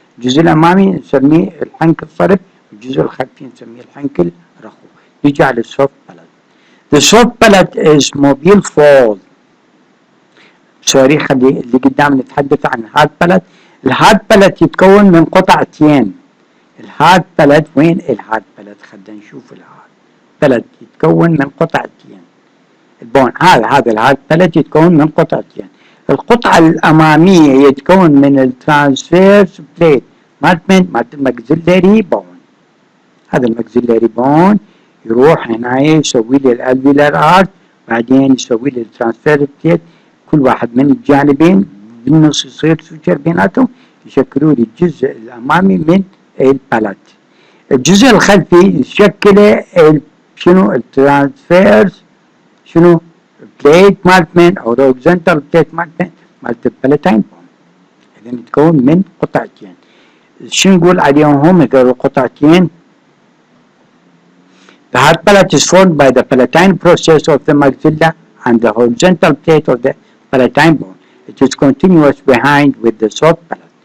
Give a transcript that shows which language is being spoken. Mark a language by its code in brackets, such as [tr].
[ar] الجزء الأمامي نسميه الحنك الصلب والجزء الخلفي نسميه الحنك الرخو. يجي على السوفت palate. [en] The soft palate is mobile fold. [ar] سوري خلي اللي قدام نتحدث عن الهارد palate. الهارد palate يتكون من قطعتين. الهارد palate وين الهارد palate؟ خلينا نشوف الهارد palate يتكون من قطعتين. البون هذا الهارد palate يتكون من قطعتين. القطعة الأمامية يتكون من الترانسفيرس بليت مالت الماكسيلاري بون. هذا الماكسيلاري بون يروح هنا يسوي لي الالفيلار ارت بعدين يسوي لي الترانسفيرس بليت كل واحد من الجانبين بالنص يصير سوتشر بيناتهم يشكلوا لي الجزء الأمامي من البالات. الجزء الخلفي يشكله شنو الترانسفيرس شنو بليت مالت من او روكزنتال بليت مالت البالاتين بون. اذا يتكون من قطعتين. شو نقول عليهم هم هذول القطعتين؟ [en] The hard palate is formed by the palatine process of the maxilla and the horizontal plate of the palatine bone. It is continuous behind with the soft palate.